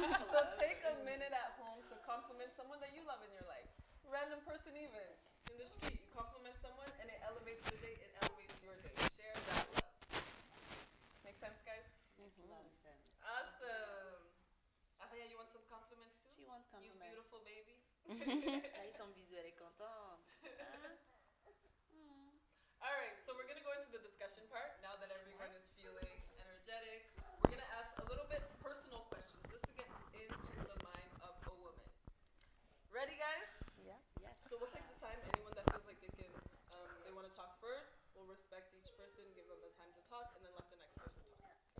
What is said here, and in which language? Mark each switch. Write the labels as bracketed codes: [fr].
[en] So take a minute at home to compliment someone that you love in your life. Random person even. In the street, you compliment someone and it elevates their day, it elevates your day. Share that love. Make sense, guys? Makes a lot of sense. Awesome. Aria, you want some compliments too? She wants You compliments. beautiful baby. [fr] Là, ils sont bisous, elle est contente. [en] All right, so we're going to go into the discussion part now that everyone is feeling energetic. We're going to ask a little bit personal questions just to get into the mind of a woman. Ready, guys? Yeah. Yes. So we'll take the time. Anyone that feels like they want to talk first, we'll respect each person, give them the time to talk, and then let the next person talk.